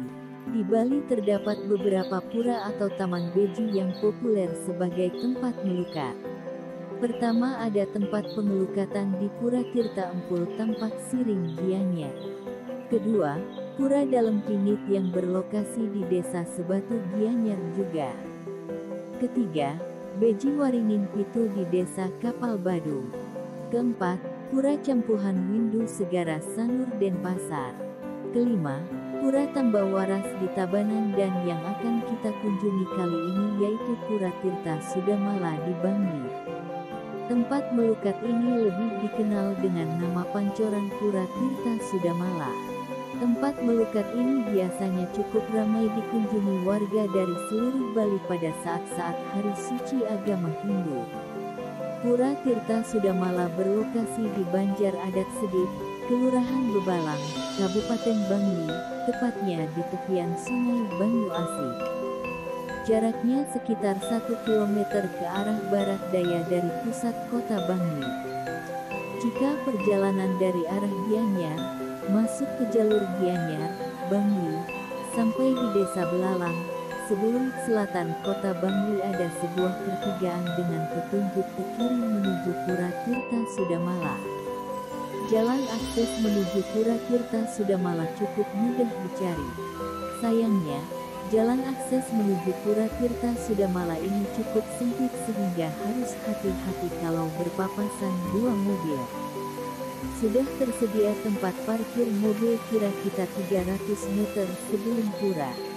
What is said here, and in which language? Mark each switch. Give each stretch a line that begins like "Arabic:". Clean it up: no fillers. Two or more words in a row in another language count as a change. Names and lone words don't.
Indonesian: Di Bali terdapat beberapa pura atau taman beji yang populer sebagai tempat melukat. Pertama ada tempat pengelukatan di Pura Tirta Empul Tampak Siring Gianyar. Kedua, Pura Dalam Pinit yang berlokasi di Desa Sebatu Gianyar juga. Ketiga, Beji Waringin Pitu di Desa Kapal Badung. Keempat, Pura Campuhan Windu Segara Sanur Denpasar. Kelima, Pura Tambawaras di Tabanan, dan yang akan kita kunjungi kali ini yaitu Pura Tirta Sudamala di Bangli. Tempat melukat ini lebih dikenal dengan nama Pancoran Pura Tirta Sudamala. Tempat melukat ini biasanya cukup ramai dikunjungi warga dari seluruh Bali pada saat-saat hari suci agama Hindu. Pura Tirta Sudamala berlokasi di Banjar Adat Sedit, Kelurahan Bebalang, Kabupaten Bangli, tepatnya di tepian Sungai Banyu Asih. Jaraknya sekitar 1 km ke arah barat daya dari pusat kota Bangli. Jika perjalanan dari arah Gianyar, masuk ke jalur Gianyar, Bangli, sampai di Desa Belalang, sebelum selatan kota Bangli ada sebuah pertigaan dengan petunjuk ke kiri menuju Pura Tirta Sudamala. Jalan akses menuju Pura Tirta Sudamala cukup mudah dicari. Sayangnya, jalan akses menuju Pura Tirta Sudamala ini cukup sempit sehingga harus hati-hati kalau berpapasan dua mobil. Sudah tersedia tempat parkir mobil kira-kira 300 meter sebelum pura.